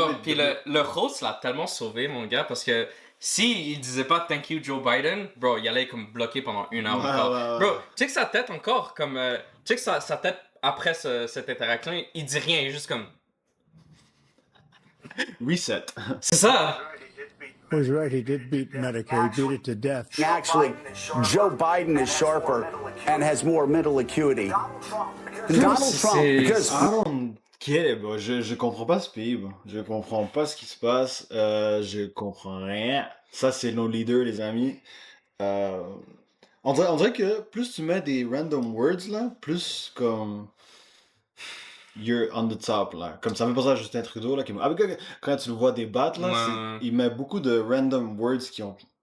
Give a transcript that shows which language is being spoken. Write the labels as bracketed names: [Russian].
[French] Puis le host l'a tellement sauvé, mon gars, parce que s'il disait pas [English] thank you Joe Biden, [French] bro, il allait comme bloqué pendant une heure encore. Bro, tu sais que sa tête encore, comme. Tu sais que sa tête après cette interaction, il dit rien, il est juste comme. [English] Reset. [French] C'est ça! [English] He was right, he did beat Medicare, he beat it to death. Actually, Joe Biden is sharper and has more mental acuity than Donald Trump. Because I don't get it, bro. [French] Je comprends pas ce pays, bro. Je comprends pas ce qui se passe. Je comprends rien. Ça, c'est nos leaders, les amis. On dirait que plus tu mets des random words, là, plus comme... [English] You're on the top, [French] là. Comme ça me fait penser à Justin Trudeau, là. Quand tu le vois débattre, là, il met beaucoup de random words qui ont...